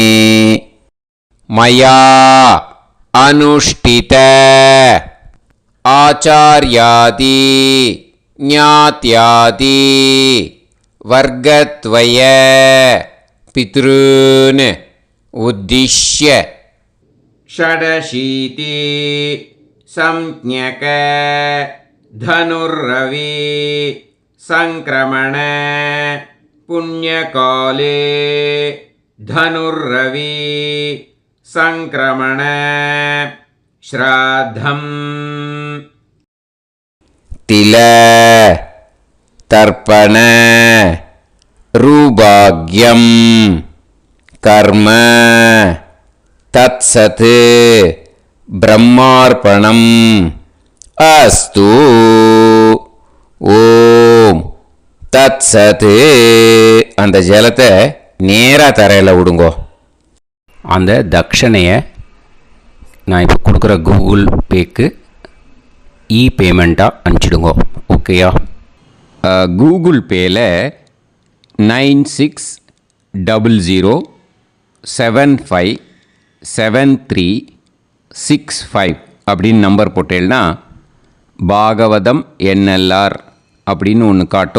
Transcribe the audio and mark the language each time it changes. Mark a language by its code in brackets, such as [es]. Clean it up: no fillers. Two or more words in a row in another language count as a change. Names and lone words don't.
[sa] मया अनुष्ठित आचार्यादि ज्ञात्यादि वर्गद्वय पितृन् उद्दिश्य षडशीति संज्ञक धनुर्रवि संक्रमण पुण्यकाले धनुर्रवि संक्रमण श्राद्धम् तिल तर्पण रूपाग्यम कर्म तत्सत् ब्रह्मार्पणम् अस्तु. ॐ तत् सत्. [ta] அந்த ஜலத்தை நேராக தரையில் விடுங்கோ. அந்த தட்சணையை நான் இப்போ கொடுக்குற கூகுள் பேக்கு பேமெண்ட்டாக அனுப்பிச்சிடுங்கோ. ஓகேயா? கூகுள் பேயில் 9600757365 அப்படின்னு நம்பர் போட்டேன்னா பாகவதம் என்எல்ஆர் அப்படின்னு ஒன்று காட்டும்.